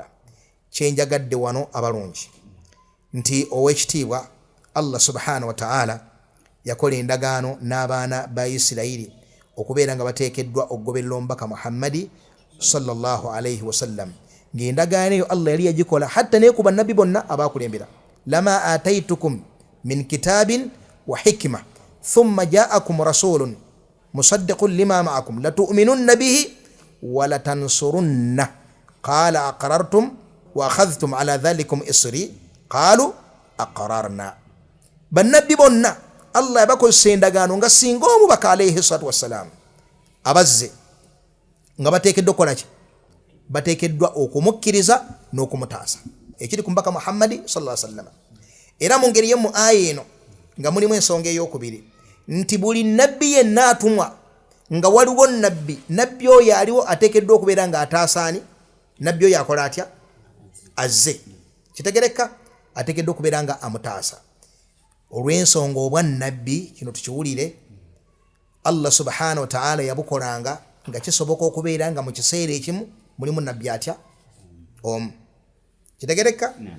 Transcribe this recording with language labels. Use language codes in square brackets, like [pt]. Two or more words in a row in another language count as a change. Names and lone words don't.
[lg] Kyenjagadde wano abalungi nti owekitiibwa Allah [ar] سبحانه وتعالى [lg] yakola endagaano n'abaana ba Isirayiri okubeera nga bateekeddwa okugoberera omubaka Muhammadi [ar] صلى الله عليه وسلم. [lg] Ng'endagaano eyo Allah yali yagikola hatta ne ku bannabbi bonna abaakulembera, [ar] لما آتيتكم من كتاب وحكمة ثم جاءكم رسول مصدق لما معكم لتؤمنن به ولتنصرنه قال أأقررتم وأخذتم على ذلكم إصري قالوا أقررنا. [lg] Bannabbi bonna Allah yabakozesa endagaano nga singa omubaka [ar] عليه الصلاة والسلام [lg] abazze nga bateekeddwa okukola ki? Bateekeddwa okumukkiriza n'okumutaasa, ekiri ku mbaka Muhammadi [ar] صلى الله عليه وسلم. [lg] Era mu ngeri y'emu aya eno nga mulimu ensonga ey'okubiri, nti buli nabbi yenna atumwa nga waliwo nabbi oyo aliwo ateekeddwa okubeera nga ataasaani nabbi oyo akola atya azze kitegereka ateekeddwa okubeera nga amutaasa olw'ensonga obwa nabbi kino tukiwulire Allah [ar] سبحانه وتعالى [lg] yabukolanga nga kisoboka okubeera nga mu kiseera ekimu mulimu nabbi atya omu kitegereka